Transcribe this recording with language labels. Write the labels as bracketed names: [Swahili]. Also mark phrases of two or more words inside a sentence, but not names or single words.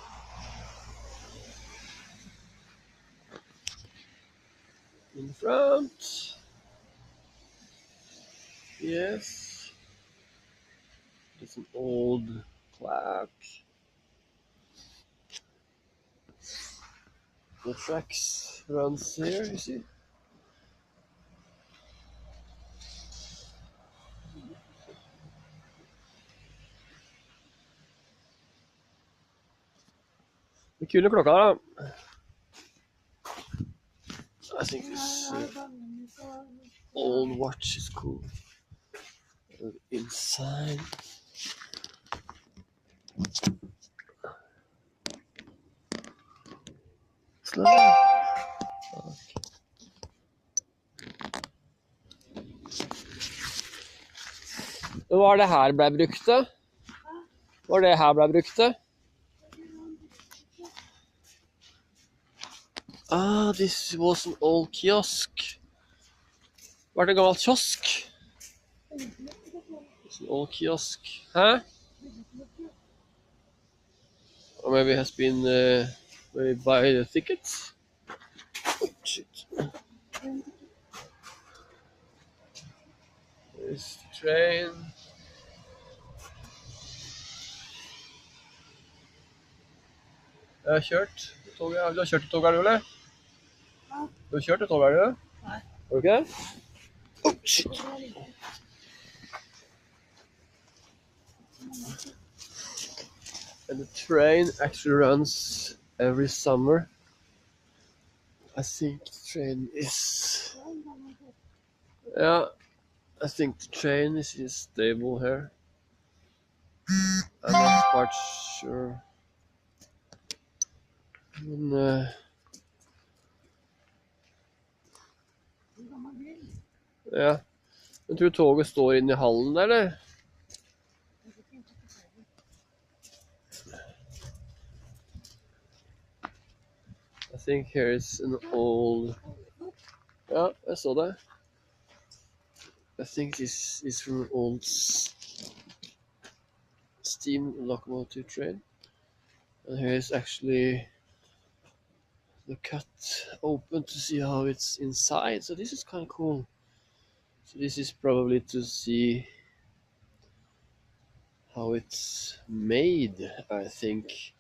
[English] In front. Yes. It's an old plaque. The tracks runs here, you see. [Norwegian] Det kule klokka da. [English] I think this old watch is cool. Inside. Slow. [Norwegian] Okay. Var det her ble brukt da? Var det her ble brukt da? [English] Ah, this was an old kiosk. [Norwegian] Var det en gammel kiosk? [English] It's an old kiosk. Huh? Or maybe it has been where you buy the tickets? Oh, shit. There's the train. [Norwegian] Jeg har kjørt toget. Du har kjørt toget, eller? Du har kjørt toget, eller? Nei. Har du ikke det? [English] Oh, shit. And the train actually runs every summer. I think the train is... Yeah, I think the train is stable here. I'm not quite sure. [Norwegian] Men, ja. Jeg tror toget står inne i hallen der, eller? [English] I think here is an old... [Norwegian] Ja, jeg så det. [English] I think this is from an old steam locomotive train. And here is actually the cut open to see how it's inside. So this is kind of cool. So this is probably to see how it's made, I think.